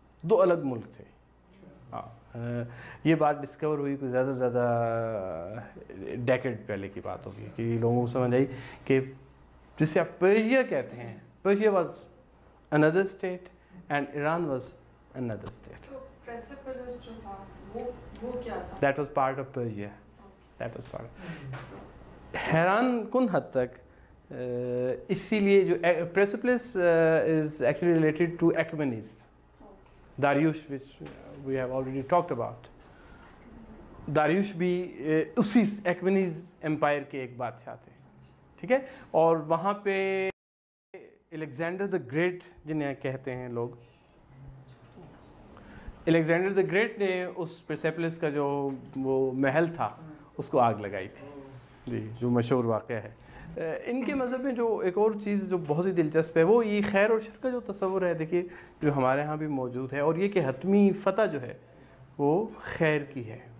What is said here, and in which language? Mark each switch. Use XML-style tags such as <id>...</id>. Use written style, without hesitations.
<ur>دو الگ ملک تھے۔ ہاں، یہ بات ڈسکور ہوئی کوئی زیادہ سے زیادہ ڈیکیڈ پہلے کی بات ہوگی، کہ لوگوں کو سمجھ آئی کہ جسے آپ پرشیا کہتے ہیں،</ur> <en>Persia was another state</en> <ur>and Iran was another state. So Persepolis جو تھا وہ کیا تھا؟</ur> <en>That was part of Persia. That was part.</en> <ur>حیران کن حد تک اسی لیے جو</ur> <en>Persepolis is actually related to Achaemenid, Darius, which we have already talked about.</en> <ur>داریوش بھی اسی Achaemenid empire کے ایک بادشاہ تھے، ٹھیک ہے، اور وہاں پہ الیگزینڈر دا گریٹ جنہیں کہتے ہیں لوگ، الیگزینڈر دا گریٹ نے اس پرسیپلس کا جو وہ محل تھا اس کو آگ لگائی تھی، جی، جو مشہور واقعہ ہے۔ ان کے مذہب میں جو ایک اور چیز جو بہت ہی دلچسپ ہے، وہ یہ خیر اور شر کا جو تصور ہے، دیکھیے جو ہمارے ہاں بھی موجود ہے، اور یہ کہ حتمی فتح جو ہے وہ خیر کی ہے۔</ur>